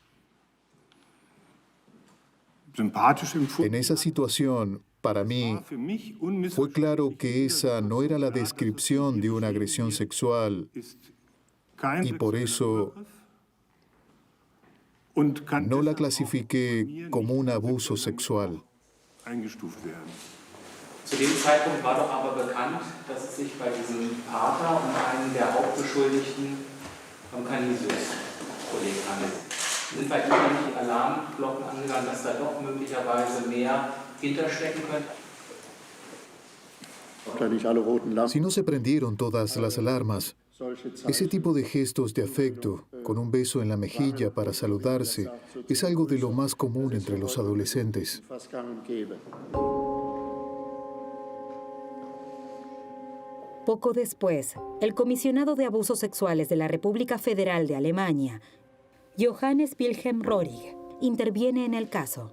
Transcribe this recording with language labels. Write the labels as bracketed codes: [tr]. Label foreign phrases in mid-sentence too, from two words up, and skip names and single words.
[es] En esa situación, para mí, fue claro que esa no era la descripción de una agresión sexual y por eso no la clasifiqué como un abuso sexual. [de] Zu dem Zeitpunkt war doch aber bekannt, dass es sich bei diesem Pater und einem der Hauptbeschuldigten vom Canisius-Kolleg handelt. Sind bei Ihnen nicht die Alarmglocken angegangen, dass da doch möglicherweise mehr hinterstecken könnte? [es] Si no se prendieron todas las alarmas, ese tipo de gestos de afecto, con un beso en la mejilla para saludarse, es algo de lo más común entre los adolescentes. Poco después, el comisionado de abusos sexuales de la República Federal de Alemania, Johannes Wilhelm Röhrig, interviene en el caso.